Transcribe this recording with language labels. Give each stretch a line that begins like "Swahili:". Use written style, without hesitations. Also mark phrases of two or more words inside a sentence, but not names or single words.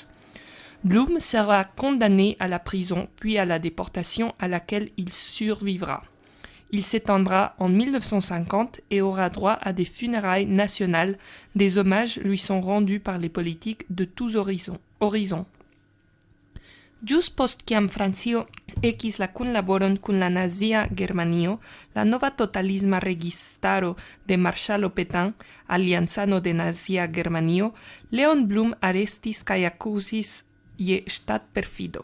French: Blum sera condamné à la prison puis à la déportation à laquelle il survivra. Il s'éteindra en 1950 et aura droit à des funérailles nationales. Des hommages lui sont rendus par les politiques de tous horizons.
Esperanto: Jus post kiam Francio ekis la kunlaboron kun la nazia Germanio, la nova totalisma registaro de Marŝalo Pétain, alianzano de nazia Germanio, Léon Blum arestis kaj akuzis je ŝtatperfido.